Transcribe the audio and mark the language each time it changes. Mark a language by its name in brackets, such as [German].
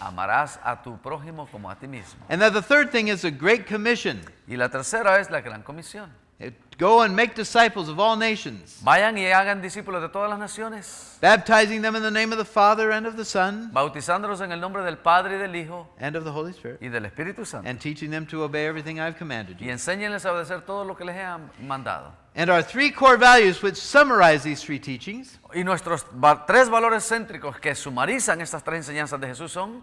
[Spanish] Amarás a tu prójimo como a ti mismo. [English] And then the third thing is the Great Commission. [Spanish] Y la tercera es la gran comisión. [English] Go and make disciples of all nations, [Spanish] Vayan y hagan discípulos de todas las naciones, [English] baptizing them in the name of the Father and of the Son [Spanish] bautizándolos en el nombre del Padre y del Hijo [English] and of the Holy Spirit, [Spanish] y del Espíritu Santo. [English] and teaching them to obey everything I've commanded [Spanish] Y [English] you. [Spanish] enséñenles a obedecer todo lo que les he mandado. [English] And our three core values, which summarize these three teachings. [Spanish] Y nuestros tres valores céntricos que sumarizan estas tres enseñanzas de Jesús son...